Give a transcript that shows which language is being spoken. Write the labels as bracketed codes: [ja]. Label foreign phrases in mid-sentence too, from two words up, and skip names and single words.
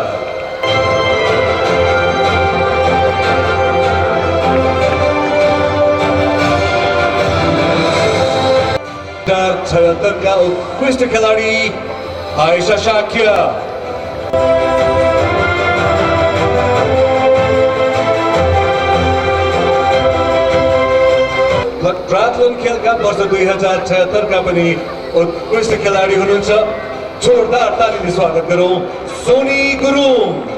[ne] का उत्कृष्ट खिलाड़ी आयशा शाक्य। ट्रायथलन खेल का वर्ष 2076 का पनि उत्कृष्ट खिलाडी हुनुहुन्छ। जोरदार तालीले स्वागत गरौँ सोनी गुरुङ।